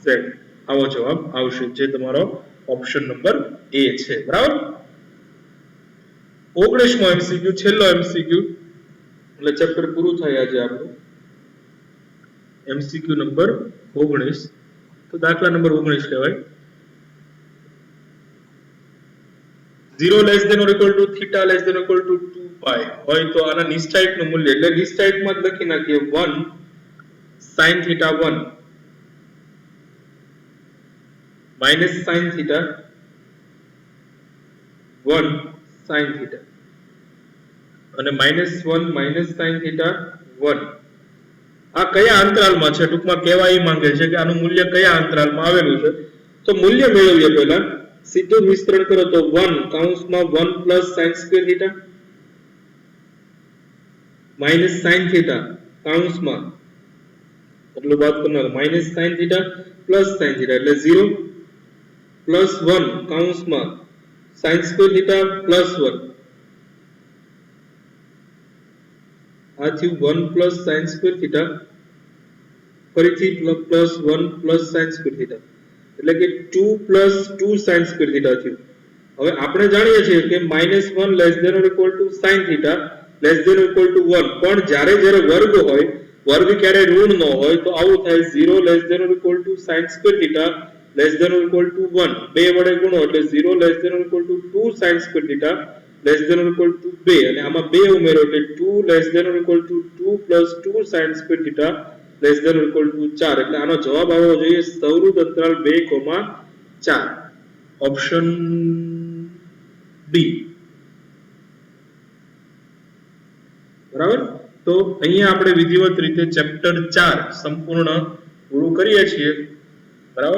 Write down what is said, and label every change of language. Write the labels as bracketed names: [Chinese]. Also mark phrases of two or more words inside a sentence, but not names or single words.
[Gujarati] આવો જવાબ આવશે, જે તમારો [English] option number [Gujarati] એ છે, બરાબર. 19મો MCQ, છેલ્લો MCQ, એટલે ચેપ્ટર પૂરું થાય આજે આપણું. MCQ નંબર 19, તો દાખલા નંબર 19 કહેવાય. 0 [English] less than or equal to theta less than or equal to 2 pi [Gujarati] હોય તો આના નિશ્ચયકનું મૂલ્ય, એટલે નિશ્ચયકમાં જ લખી નાખીએ 1 [English] sin theta 1 minus sin theta 1 sin theta [Gujarati] અને -1 [English] minus sin theta [Gujarati] 1. આ કયા અંતરાલમાં છે, ટૂંકમાં કહેવા એ માંગે છે કે આનું મૂલ્ય કયા અંતરાલમાં આવેલું છે. તો મૂલ્ય મેળવીએ પહેલા, સીધું વિસ્તરણ કરો તો 1 કૌંસમાં 1 [English] plus sin square theta minus sin theta [Gujarati] કૌંસમાં એટલું બાદ કરનાર [English] minus sin theta plus sin theta [Gujarati] એટલે 0 [English] plus 1 [Gujarati] કૌંસમાં [English] sin square theta plus 1, [Gujarati] આ થયું 1 [English] plus sin square theta, [Gujarati] ફરીથી [English] plus 1 plus sin square theta [Gujarati] એટલે કે 2 [English] plus 2 sin square theta [Gujarati] થયું. હવે આપણે જાણીએ છીએ કે -1 [English] less than or equal to sin theta less than or equal to 1, [Gujarati] પણ જ્યારે વર્ગ હોય, વર્ગ ક્યારે ઋણ ન હોય તો આવું થાય 0 [English] less than or equal to sin square theta less than or equal to 1, [Gujarati] બે વડે ગુણો એટલે 0 [English] less than or equal to 2 [Gujarati] sin square theta less than or equal to 2, અને આમાં 2 ઉમેરો એટલે 2 [English] less than or equal to 2 plus 2 sin square theta less than or equal to 4, [Gujarati] એટલે આનો જવાબ આવવો જોઈએ સૌરુદ્ધ અંતરાલ 2,4, [English] option D, [Gujarati] બરાબર. તો અહીંયા આપણે વિધિવત રીતે ચેપ્ટર 4 સંપૂર્ણ પૂરું કરીએ છીએ, બરાબર.